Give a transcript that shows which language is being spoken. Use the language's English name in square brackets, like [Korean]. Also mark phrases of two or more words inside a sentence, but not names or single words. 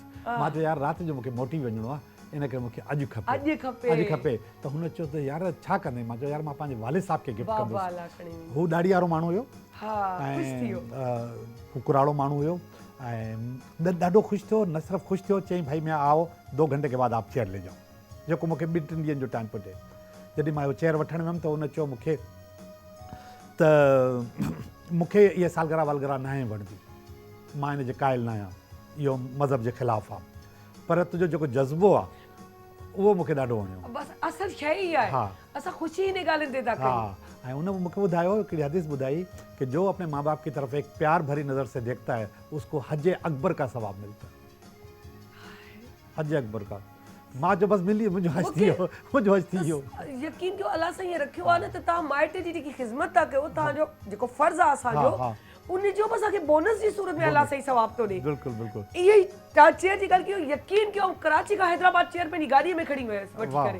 [Sindhi] मां चयो यार राति जो मूंखे मोटी वञिणो आहे, इन करे मूंखे अॼु खपे। त हुन चयो त यार छा कंदे? मां चयो यार मां पंहिंजे वालिद साहिब खे गिफ्ट कंदुसि। हू ॾाढी वारो माण्हू हुयो ऐं हू कुराड़ो माण्हू हुयो ऐं ॾाढो ख़ुशि थियो। न सिर्फ़ु ख़ुशि थियो, चई [Urdu] بھائی میں آؤ 2 گھنٹے کے بعد آپ چیئر لے جاؤ, [Sindhi] जेको मूंखे 2-3 ॾींहंनि जो टाइम पियो ॾिए। जॾहिं मां इहो चेयर वठणु वियुमि त हुन चयो मूंखे त मूंखे इहा सालगिरह वालगिरह न आहे वणंदी, मां हिन जे क़ाइल न आहियां, इहो मज़हब जे ख़िलाफ़ु आहे, पर तुंहिंजो जेको जज़्बो आहे उहो मूंखे ॾाढो वणियो। बसि असल शइ ई आहे, असां ख़ुशी इन ॻाल्हियुनि ते था कयूं। ऐं उन मूंखे ॿुधायो हिकिड़ी हदीस ॿुधाई कि [Urdu] جو اپنے ماں باپ کی طرف ایک پیار بھری نظر سے دیکھتا ہے اسکو حج اکبر کا ثواب ملتا ہے [Sindhi] है। [Urdu] حج اکبر کا. [Sindhi] मां जो बसि मिली मुंहिंजो हज थी वियो, मुंहिंजो हज थी वियो। यकीन कयो अलाह सां ईअं रखियो आहे न त तव्हां माइट जी जेकी ख़िदमत था कयो, तव्हांजो जेको फ़र्ज़ु आहे असांजो उनजो बि असांखे बोनस जी सूरत में अलाह सही सवाब थो ॾे। बिल्कुलु बिल्कुलु। इहो ई तव्हां चेयर जी ॻाल्हि कयो, यकीन कयो कराची खां हैदराबाद चेयर पंहिंजी गाॾीअ में खणी वियसि वठी करे।